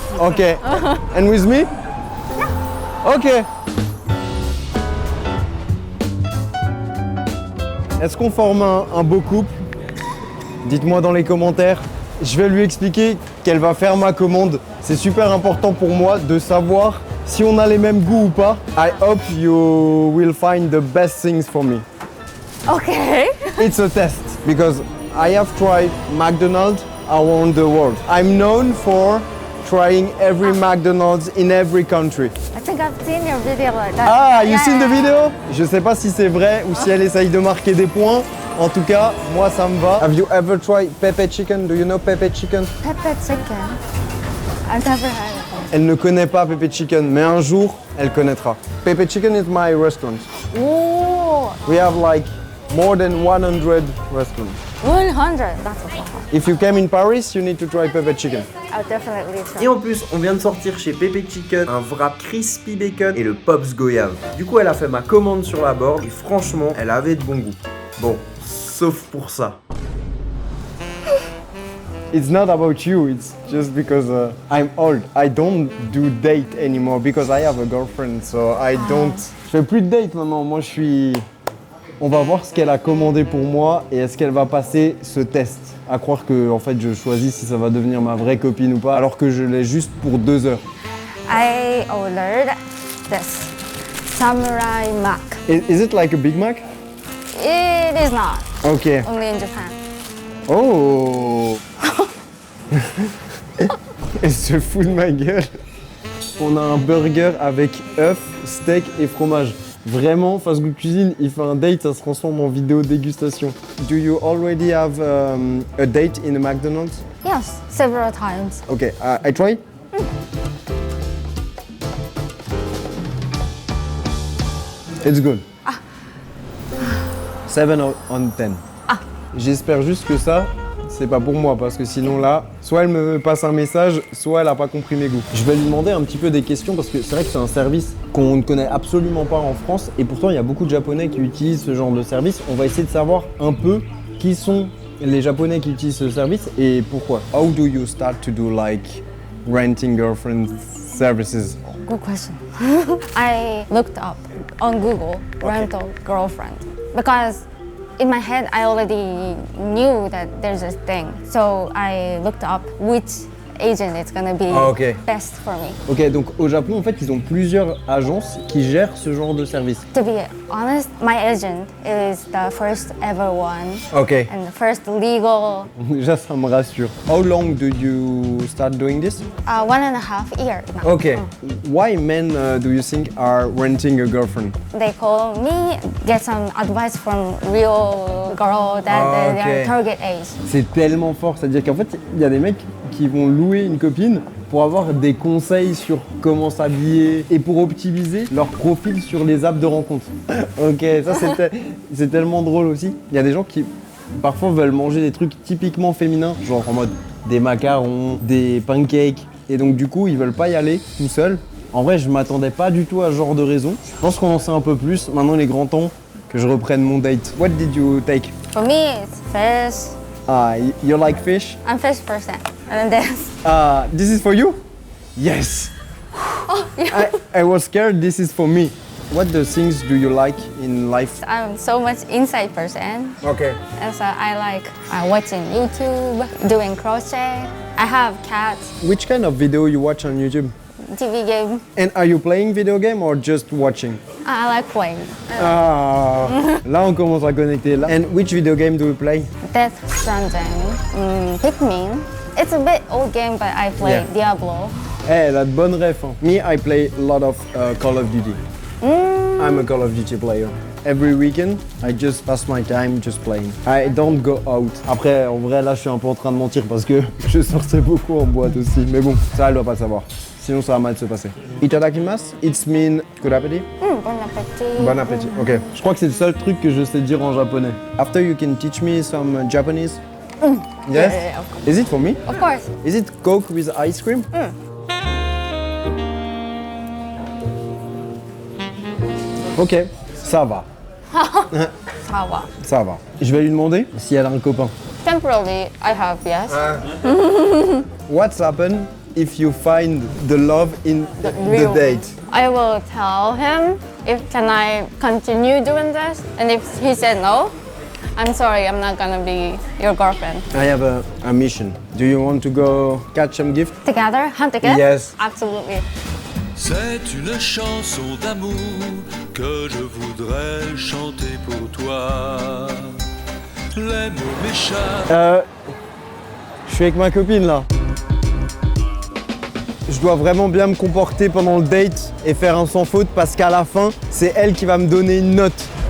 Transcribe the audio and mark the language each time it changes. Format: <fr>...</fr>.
<en>Okay. And with me? Okay.</en> <fr>Est-ce qu'on forme un beau couple? Dites-moi dans les commentaires. Je vais lui expliquer qu'elle va faire ma commande. C'est super important pour moi de savoir si on a les mêmes goûts ou pas.</fr> <en>I hope you will find the best things for me. Okay. It's a test because I have tried McDonald's around the world. I'm known for trying every McDonald's in every country. I think I've seen your video like that. Ah, you seen the video?</en> <fr>Je sais pas si c'est vrai ou si elle essaye de marquer des points. En tout cas, moi ça me va.</fr> <en>Have you ever tried pepper chicken? Do you know pepper chicken? Pepper chicken. I've never had it.</en> <fr>Elle ne connaît pas pepper chicken, mais un jour, elle connaîtra.</fr> <en>Pepper chicken is my restaurant. Ooh, We have like more than 100 restaurants. 100. That's a lot. If you came in Paris, you need to try pepper chicken. I'll definitely try.</en> <fr>Et en plus, on vient de sortir chez Pepe Chicken un wrap crispy bacon et le Pops Goyave. Du coup, elle a fait ma commande sur la borne et franchement, elle avait de bon goût. Bon, sauf pour ça.</fr> <en>It's not about you, it's just because I'm old. I don't do date anymore because I have a girlfriend, so I don't...</en> <fr>Je fais plus de date maintenant, moi je suis... On va voir ce qu'elle a commandé pour moi et est-ce qu'elle va passer ce test. À croire que en fait je choisis si ça va devenir ma vraie copine ou pas, alors que je l'ai juste pour 2 heures.</fr> <en>I ordered this Samurai Mac. Is it like a Big Mac? It is not. Ok. Only in Japan. Oh.</en> <fr>Elle se fout de ma gueule. On a un burger avec œufs, steak et fromage. Vraiment, Fast Good Cuisine, il fait un date, ça se transforme en vidéo dégustation.</fr> <en>Do you already have a date in a McDonald's? Yes, several times. Okay, I try? It's good. 7 on 10.</en> <fr>J'espère juste que ça, c'est pas pour moi, parce que sinon là, soit elle me passe un message, soit elle a pas compris mes goûts. Je vais lui demander un petit peu des questions, parce que c'est vrai que c'est un service qu'on ne connaît absolument pas en France, et pourtant il y a beaucoup de Japonais qui utilisent ce genre de service. On va essayer de savoir un peu qui sont les Japonais qui utilisent ce service et pourquoi.</fr> <en>How do you start to do like renting girlfriend services? Good question. I looked up on Google rental girlfriend because in my head I already knew that there's this thing. So I looked up which agent is gonna be best for me.</en> <fr>Ok, donc au Japon, en fait, ils ont plusieurs agences qui gèrent ce genre de service.</fr> <en>To be honest, my agent is the first ever one. Ok. And the first legal.</en> <fr>Déjà, ça me rassure.</fr> <en>How long do you start doing this? 1.5 years now. Okay. Why men do you think are renting a girlfriend? They call me, get some advice from real girl that their target age.</en> <fr>C'est tellement fort, c'est-à-dire qu'en fait, il y a des mecs qui vont louer une copine pour avoir des conseils sur comment s'habiller et pour optimiser leur profil sur les apps de rencontre. Ok, ça c'est tellement drôle aussi. Il y a des gens qui parfois veulent manger des trucs typiquement féminins, genre en mode des macarons, des pancakes, et donc du coup ils veulent pas y aller tout seuls. En vrai, je m'attendais pas du tout à ce genre de raison. Je pense qu'on en sait un peu plus. Maintenant, il est grand temps que je reprenne mon date.</fr> <en>What did you take? For me, it's fish. You like fish? I'm fish person. And this. This is for you? Yes. Oh, yeah. I was scared. This is for me. What the things do you like in life? I'm so much inside person. Okay. And so I like watching YouTube, doing crochet. I have cats. Which kind of video you watch on YouTube? TV game. And are you playing video game or just watching? I like playing.</en> <fr>Là on commence à connecter là.</fr> <en>And which video game do you play? Death Stranding, Pikmin. It's a bit old game, but I play Diablo.</en> <fr>Elle a de bonnes refs. Hein.</fr> <en>Me, I play a lot of Call of Duty. I'm a Call of Duty player. Every weekend, I just pass my time just playing. I don't go out.</en> <fr>Après, en vrai, là, je suis un peu en train de mentir parce que je sortais beaucoup en boîte aussi. Mais bon, ça, elle doit pas le savoir. Sinon, ça va mal se passer.</fr> <en>Itadakimasu, it's mean good appétit.</en> <fr>Bon appétit. Bon appétit. Ok. Je crois que c'est le seul truc que je sais dire en japonais.</fr> <en>After, you can teach me some Japanese. Yes? Yeah, of course. Is it for me? Of course. Is it Coke with ice cream?</en> <fr>Ok, ça va. Ça va. Ça va. Je vais lui demander si elle a un copain.</fr> <en>Temporarily, I have, yes. What's happened if you find the love in the real date? I will tell him if can I continue doing this, and if he said no, I'm sorry, I'm not gonna be your girlfriend. I have a mission. Do you want to go catch some gift? Together? Hunt together? Yes. Absolutely.</en> <fr>C'est une chanson d'amour que je voudrais chanter pour toi. Les mots m'échappent. Je suis avec ma copine là. Je dois vraiment bien me comporter pendant le date et faire un sans faute parce qu'à la fin, c'est elle qui va me donner une note.</fr>